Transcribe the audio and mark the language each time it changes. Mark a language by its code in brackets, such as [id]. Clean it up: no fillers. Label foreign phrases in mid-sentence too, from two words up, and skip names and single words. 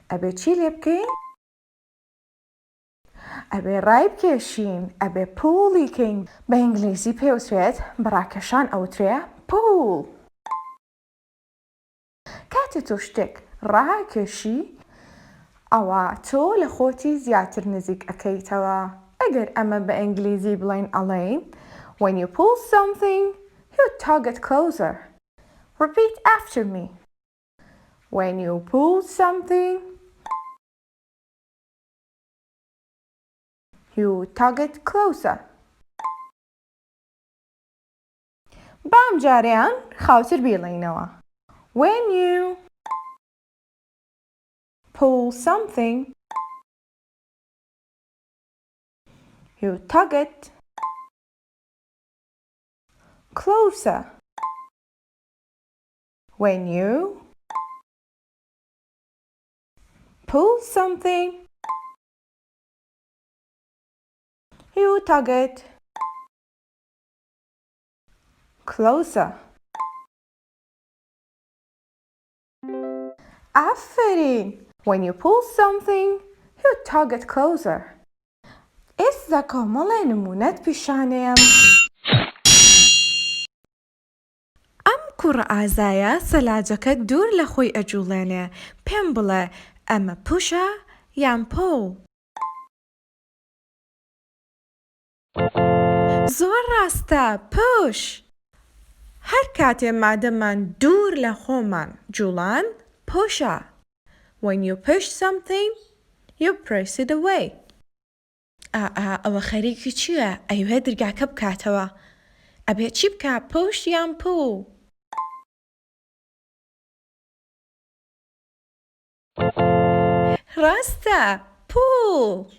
[ckb] ئەبێ چی لێ بکەین؟ ئەبێ ڕای بکێشین ئەبێ پوڵیکەین بە ئینگلیزی پێوترێت بەڕاکێشان ئەوترێ پوڵ. کاتێ تۆ شتێک ڕاکێشی ئەوە تۆ لە خۆتی زیاتر نزیک ئەەکەیتەوە. ئەگەر ئەمە بە ئینگلیزی بڵێن ئەڵێین [en] when you pull something you tug it closer. Repeat after me. When you pull something you tug it closer. [ckb] بام جاریان خاوتر بیڵێنەوە. [en] When you pull something you tug it closer. When you pull something you tug it closer. [ckb] آفرین. [en] When you pull something you tug it closer. [ckb] ئێستا کۆمەڵێ نمونەت پیشانەیەم. ئەم کوڕە ئازایە سەلاجەکە دوور لە خۆی ئەجوڵێنێ. پێم بڵێ ئەمە پوشە یان پۆ؟ زۆر ڕاستە، پوش. هەر کاتێ مادەمان دوور لە خۆمان جوڵان پوشە. [en] When you push something you press it away. [ckb] ئەوە خەریکی چییە؟ ئەیوێ دەرگاکە بکاتەوە. ئەبێ چی بکە؟ پوش یان پۆ؟ ڕاستە، پوڵ.